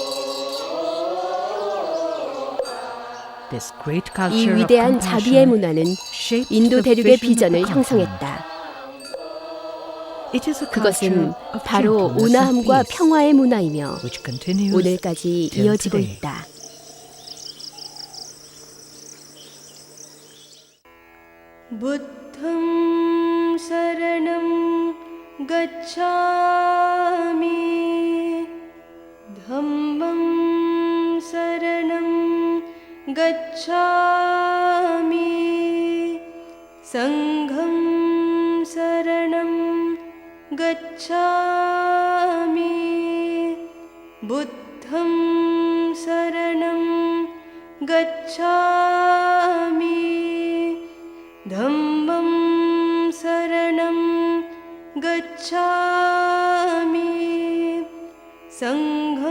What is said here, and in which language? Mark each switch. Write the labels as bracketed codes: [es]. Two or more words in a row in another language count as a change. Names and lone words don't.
[ko] 이 위대한 자비의 문화는 인도 대륙의 비전을 형성했다. 그것은 바로 온화함과 평화의 문화이며 오늘까지 이어지고 있다. [pi] 부द्धं शरणं गच्छामि धम्मं शरणं गच्छामि संघं शरणं गच्छामि बुद्धं शरणं गच्छामि धम्मं शरणं गच्छामि संघं